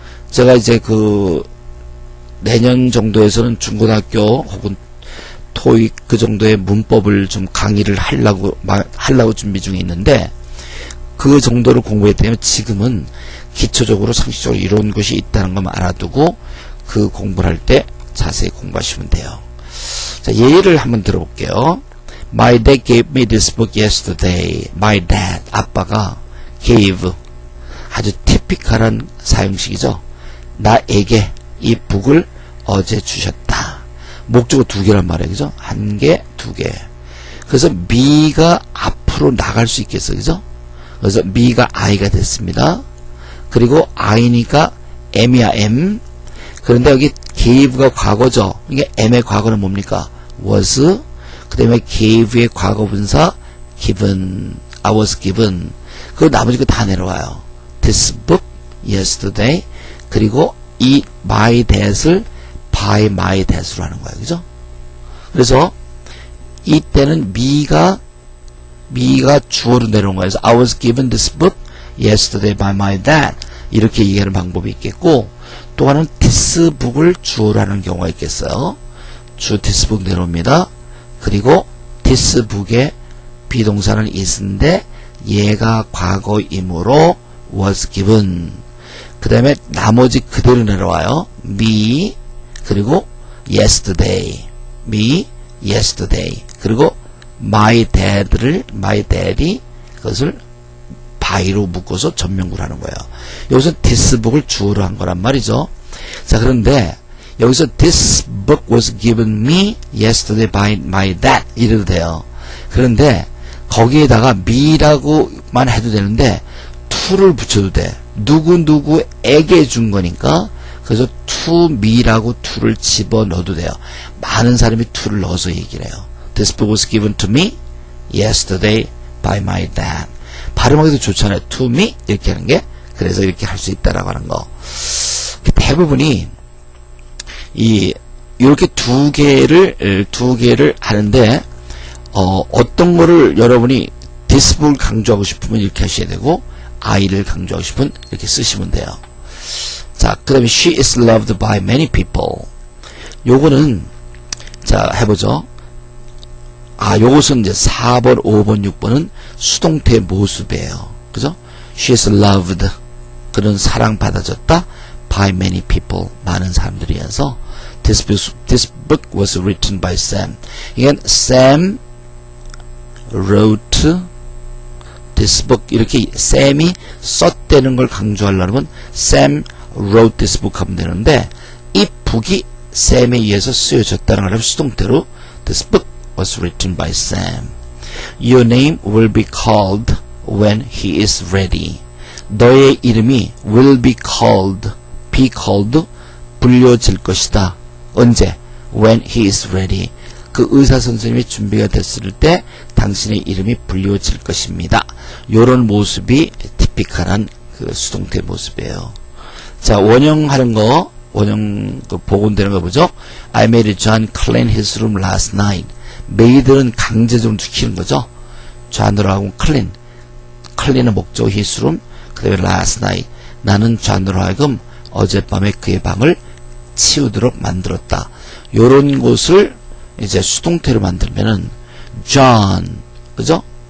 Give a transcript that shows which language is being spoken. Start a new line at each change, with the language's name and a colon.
Korean: 제가 이제 내년 정도에서는 중고등학교 혹은 토익 그 정도의 문법을 좀 강의를 하려고 준비 중에 있는데, 그 정도를 공부했다면 지금은 기초적으로 상식적으로 이런 것이 있다는 것만 알아두고 그 공부를 할 때 자세히 공부하시면 돼요. 자, 예를 한번 들어볼게요.
English: My dad gave me this book yesterday.
Korean: My dad, 아빠가 gave, 아주 티피컬한 사용식이죠. 나에게 이 북을 어제 주셨다. 목적어 두 개란 말이에요. 그죠? 한 개, 두 개. 그래서 me가 앞으로 나갈 수 있겠어. 그죠? 그래서 me가 I가 됐습니다. 그리고 I니까 M이야, M. 그런데 여기 gave가 과거죠. 이게 M의 과거는 뭡니까? was. 그 다음에 gave의 과거분사 given.
English: I was given.
Korean: 그리고 나머지 거 다 내려와요.
English: This book yesterday.
Korean: 그리고 이 my dad을 by my dad으로 하는 거예요. 그죠? 그래서 이때는 me가 주어로 내려온 거예요.
English: 그래서 I was given this book yesterday by my dad.
Korean: 이렇게 얘기하는 방법이 있겠고, 또 하나는 this book을 주어로 하는 경우가 있겠어요. this book 내려옵니다. 그리고 this book의 비동사는 is인데 얘가 과거이므로 was given. 그 다음에 나머지 그대로 내려와요.
English: me 그리고 yesterday, me yesterday.
Korean: 그리고 my dad이 그것을 by로 묶어서 전명구를 하는 거예요. 여기서 this book을 주어로 한 거란 말이죠. 자, 그런데 여기서
English: this book was given me yesterday by my dad
Korean: 이래도 돼요. 그런데 거기에다가 me라고만 해도 되는데 to를 붙여도 돼. 누구에게 준 거니까. 그래서 to me라고 to를 집어넣어도 돼요. 많은 사람이 to를 넣어서 얘기를 해요.
English: This book was given to me yesterday by my dad.
Korean: 발음하기도 좋잖아요. to me 이렇게 하는 게. 그래서 이렇게 할 수 있다라고 하는 거. 대부분이 이렇게 두 개를 하는데, 어떤 거를 여러분이 this book을 강조하고 싶으면 이렇게 하셔야 되고, I를 강조하고 싶으면 이렇게 쓰시면 돼요. 자, 그 다음에
English: she is loved by many people.
Korean: 요거는, 자, 해보죠. 요것은 이제 4번, 5번, 6번은 수동태의 모습이에요. 그죠?
English: She is loved.
Korean: 그는 사랑받아줬다.
English: by many people.
Korean: 많은 사람들에 의해서.
English: This book was written by Sam.
Korean: 이건
English: Sam wrote this book.
Korean: 이렇게 Sam이 썼다는 걸 강조하려면
English: Sam wrote this book
Korean: 하면 되는데, 이 book이 Sam에 의해서 쓰여졌다는 걸 수동태로
English: This book was written by Sam. Your name will be called when he is ready.
Korean: 너의 이름이
English: will be called,
Korean: 불려질 것이다. 언제?
English: When he is ready.
Korean: 그 의사 선생님이 준비가 됐을 때 당신의 이름이 불려질 것입니다. 요런 모습이 티피컬한 그 수동태 모습이에요. 자, 원형하는 거, 복원되는 거 보죠?
English: I made John clean his room last night.
Korean: made는 강제적으로 시키는 거죠. John으로 하고 clean은 목적 his room, 그 다음에 last night. 나는 John으로 하여금 어젯밤에 그의 방을 치우도록 만들었다. 요런 것을 이제 수동태로 만들면은 John, 그죠?